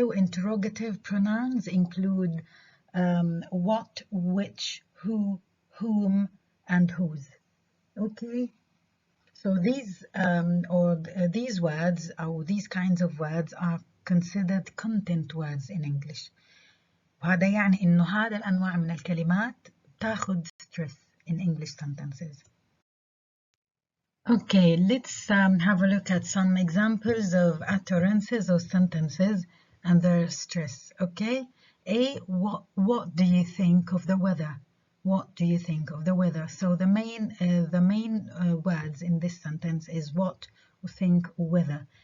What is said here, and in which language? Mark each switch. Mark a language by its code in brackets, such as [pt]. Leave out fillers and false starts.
[en] Interrogative pronouns include what, which, who, whom, and whose. okay. So these words or these kinds of words are considered content words in English. [ar] وهذا يعني إنه هذا الأنواع من الكلمات تاخد [en] stress in English sentences. Okay, let's have a look at some examples of utterances or sentences and their stress. Okay, what do you think of the weather? What do you think of the weather? So the main words in this sentence is what, think, weather.